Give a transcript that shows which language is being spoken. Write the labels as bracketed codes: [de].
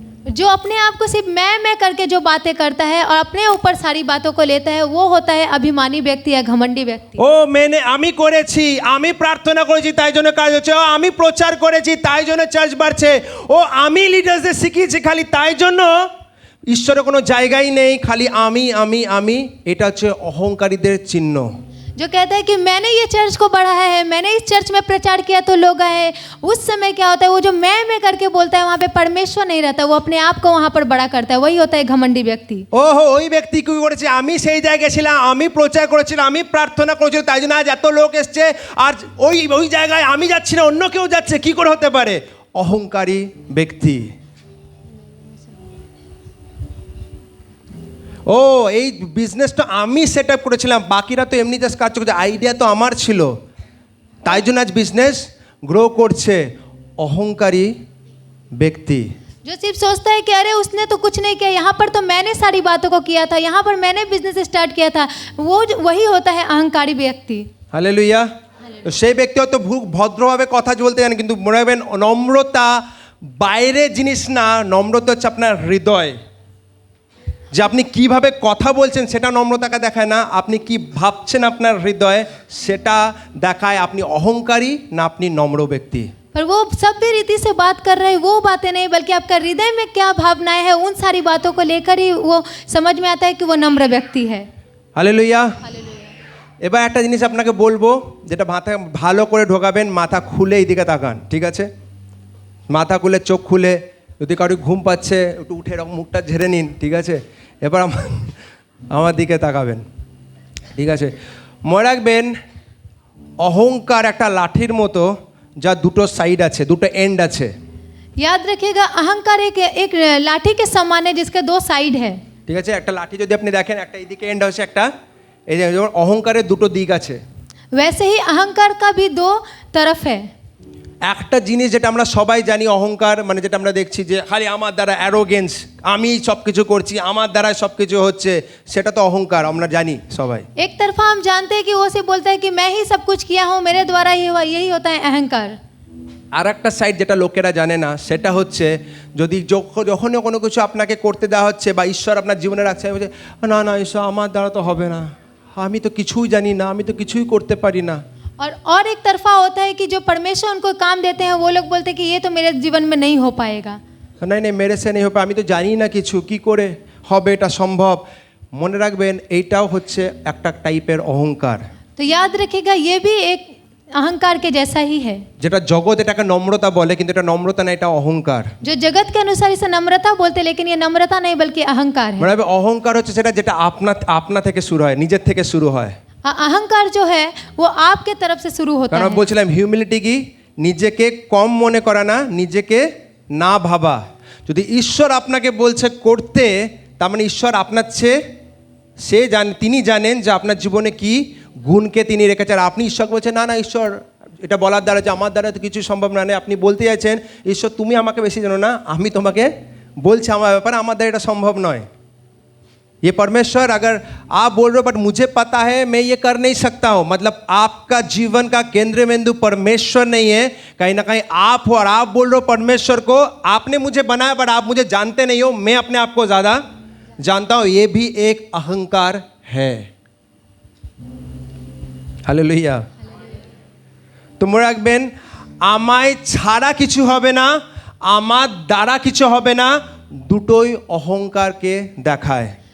[hi] जो अपने आप को सिर्फ मैं करके जो बातें करता है और अपने ऊपर सारी बातों को लेता है, वो होता है अभिमानी व्यक्ति या घमंडी व्यक्ति। [bn] ও আমি করেছি, আমি প্রার্থনা করেছি তাই জন্য কাজ হচ্ছে, ও আমি প্রচার করেছি তাই জন্য চার্চ বাড়ছে, ও আমি লিডারদের শিখিয়েছি খালি তাই জন্য ঈশ্বরের কোনো জায়গাই নেই, খালি আমি। এটা হচ্ছে অহংকারীদের চিহ্ন। [hi] जो कहता है कि मैंने ये चर्च को बढ़ाया है, मैंने इस चर्च में प्रचार किया तो लोग आए। उस समय क्या होता है, वो जो मैं करके बोलता है, वहाँ पे परमेश्वर नहीं रहता, वो अपने आप को वहाँ पर बड़ा करता है। वही होता है घमंडी व्यक्ति। [bn] ওহো ওই ব্যক্তি কি করেছে, আমি সেই জায়গায় ছিলাম, আমি প্রচার করেছিলাম, আমি প্রার্থনা করেছিলাম, তাই জন্য আজ এত লোক এসছে, আর ওই ওই জায়গায় আমি যাচ্ছি না, অন্য কেউ যাচ্ছে, কি করে হতে পারে? অহংকারী ব্যক্তি। ও এই বিজনেসটা আমি সেট আপ করেছিলাম, বাকিরা তো এমনি জাস্ট কাজ করছে, আইডিয়া তো আমার ছিল, তাই জন্য আজ বিজনেস গ্রো করছে। অহংকারী ব্যক্তি। [hi] जो सिर्फ सोचता है कि अरे उसने तो कुछ नहीं किया, यहाँ पर तो मैंने सारी बातों को किया था, यहाँ पर मैंने बिजनेस स्टार्ट किया था, वही होता है अहंकारी व्यक्ति। [bn] হালেলুয়া। তো সেই ব্যক্তি হয়তো ভদ্রভাবে কথা বলতে জানে, কিন্তু মনে রাখবেন নম্রতা বাইরে জিনিস না, নম্রতা হচ্ছে আপনার হৃদয়। যে আপনি কিভাবে কথা বলছেন সেটা নম্রতাকে দেখায় না, আপনি কি ভাবছেন আপনার হৃদয়ে সেটা দেখায় আপনি অহংকারী না আপনি নম্র ব্যক্তি। [hi] पर वो सभ्य रीति से बात कर रहे हैं, वो बातें नहीं, बल्कि आपका हृदय में क्या भावनाएं हैं, उन सारी बातों को लेकर ही वो समझ में आता है कि वो नम्र व्यक्ति है। [bn] হালেলুয়া। এবার একটা জিনিস আপনাকে বলবো, যেটা মাথা ভালো করে ঢোকাবেন, মাথা খুলে এইদিকে তাকান, ঠিক আছে? মাথা খুলে চোখ খুলে, যদি কারো ঘুম পাচ্ছে একটু উঠে এরকম মুখটা ঝেড়ে নিন, ঠিক আছে? এবার আমার দিকে তাকাবেন, ঠিক আছে? মনে রাখবেন অহংকার একটা লাঠির মতো, যা দুটো সাইড আছে, দুটো এন্ড আছে। [hi] याद रखिएगा, अहंकार एक लाठी के समान है जिसके दो साइड है। [bn] ঠিক আছে? একটা লাঠি যদি আপনি দেখেন, একটা এইদিকে এন্ড আছে, একটা এই যে যেমন অহংকারের দুটো দিক আছে। [hi] वैसे ही अहंकार का भी दो तरफ है। [bn] একটা জিনিস যেটা আমরা সবাই জানি, অহংকার মানে যেটা আমরা দেখছি যে খালি আমার দ্বারা অ্যারোগেন্স, আমি সব কিছু করছি, আমার দ্বারা সব কিছু হচ্ছে, সেটা তো অহংকার, আমরা জানি সবাই। [hi] एक तरफा हम जानते हैं कि वो से बोलता है कि मैं ही सब कुछ किया हूँ, मेरे द्वारा ही हुआ, यही होता है अहंकार। [bn] আর একটা সাইড যেটা লোকেরা জানে না, সেটা হচ্ছে যদি যখনই কোনো কিছু আপনাকে করতে দেওয়া হচ্ছে বা ঈশ্বর আপনার জীবনে রাখছে, বলছে না না ঈশ্বর আমার দ্বারা তো হবে না, আমি তো কিছুই জানি না, আমি তো কিছুই করতে পারি না। [hi] और एक तरफा होता है कि जो परमेश्वर उनको काम देते हैं, वो लोग बोलते हैं कि ये तो मेरे जीवन में नहीं हो पाएगा। नहीं नहीं मेरे से नहीं हो पाए, [bn] আমি তো জানি না কিছু, কি করে হবে এটা সম্ভব। মনে রাখবেন এইটাও হচ্ছে একটা টাইপের অহংকার। [hi] तो याद रखिएगा, ये भी एक अहंकार के जैसा ही है। [bn] যেটা জগৎ এটাকে নম্রতা বলে, কিন্তু এটা নম্রতা না, এটা অহংকার। [hi] जो जगत के अनुसार इसे नम्रता बोलते हैं, लेकिन ये नम्रता नहीं बल्कि अहंकार है। [bn] মনে রাখবে অহংকার হচ্ছে সেটা যেটা আপনা থেকে শুরু হয়, নিজের থেকে শুরু হয়। [hi] अहंकार जो है वो आपके तरफ से शुरू होता [bn] কারণ [hi] है। [bn] বলছিলাম হিউমিলিটি কি, নিজেকে কম মনে করা না, নিজেকে না ভাবা। যদি ঈশ্বর আপনাকে বলছে করতে, তার মানে ঈশ্বর আপনার চেয়ে তিনি জানেন যে আপনার জীবনে কি গুণকে তিনি রেখেছেন। আর আপনি ঈশ্বরকে বলছেন না না ঈশ্বর, এটা বলার দ্বারা যে আমার দ্বারা তো কিছু সম্ভব না, আপনি বলতে চাইছেন ঈশ্বর তুমি আমাকে বেশি জানো না, আমি তোমাকে বলছি আমার ব্যাপারে, আমার দ্বারা এটা সম্ভব নয়। [hi] ये परमेश्वर अगर आप बोल रहे हो बट मुझे पता है मैं ये कर नहीं सकता हूँ, मतलब आपका जीवन का केंद्र बिंदु परमेश्वर नहीं है, कहीं ना कहीं आप हो, और आप बोल रहे हो परमेश्वर को आपने मुझे बनाया बट आप मुझे जानते नहीं हो, मैं अपने आप को ज़्यादा जानता हूँ, ये भी एक अहंकार है। हालेलुया। [bn] তো মনে রাখবেন আমায় ছাড়া কিছু হবে না, আমার দ্বারা কিছু হবে না, দুটোই অহংকারকে দেখায়।